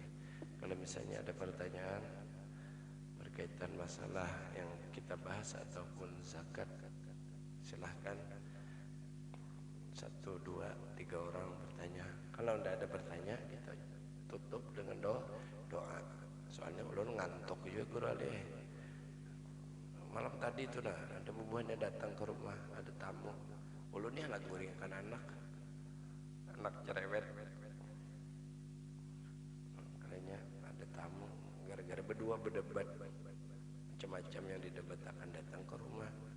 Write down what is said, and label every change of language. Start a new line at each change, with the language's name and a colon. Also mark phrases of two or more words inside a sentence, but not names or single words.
Indonesian: Kalau misalnya ada pertanyaan berkaitan masalah yang kita bahas ataupun zakat, silahkan 1, 2, 3 orang bertanya. Kalau tidak ada bertanya, kita tutup dengan doa.
Banjar: Soalnya ulun ngantuk juga gurale. Malam tadi itu ada bubuhannya datang ke rumah, ada tamu. Ulun nih lagi nguringkan anak cerewet.
Indonesian: Kayaknya ada tamu, gara-gara berdua berdebat macam-macam yang didebat akan datang ke rumah.